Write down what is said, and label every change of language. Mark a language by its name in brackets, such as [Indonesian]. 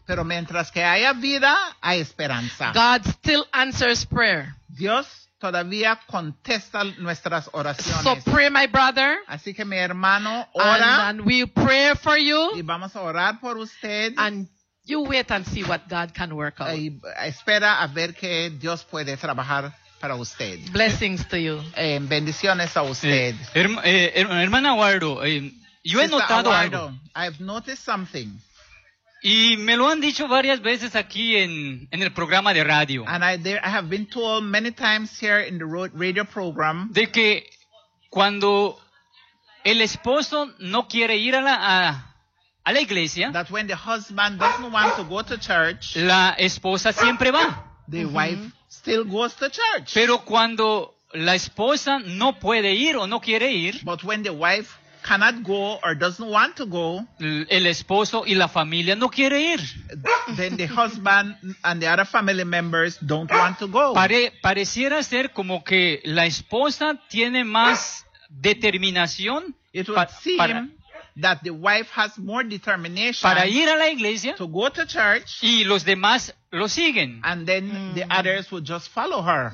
[Spanish] Pero mientras que haya vida, hay esperanza. [English] God still answers prayer. [Spanish] Dios todavía contesta nuestras oraciones. [English] So pray, my brother. [Spanish] Así que mi hermano, ora. [English] And we pray for you. [Spanish] Y vamos a orar por usted. [English] And you wait and see what God can work out. [Spanish] Espera a ver que Dios puede trabajar para usted. [English] Blessings to you. [Spanish] Bendiciones a usted. Hermana Wardo, yo he notado Awardo, algo. [English] I've noticed something. [Spanish] Y me lo han dicho varias veces aquí en el programa de radio. [English] And I have been told many times here in the radio program. [Spanish] De que cuando el esposo no quiere ir a la iglesia. [English] That when the husband doesn't want to go to church. [Spanish] La esposa siempre va. [English] The wife still goes to church. [Spanish] Pero cuando la esposa no puede ir o no quiere ir. [English] But when the wife cannot go or doesn't want to go. [Spanish] El esposo y la familia no quiere ir. [English] Then the husband and the other family members don't want to go. [Spanish] Pareciera ser como que la esposa tiene más determinación. [English] It would seem that the wife has more determination. [Spanish] Para ir a la iglesia. [English] To go to church. [Spanish] Y los demás lo siguen. [English] And then the others will just follow her.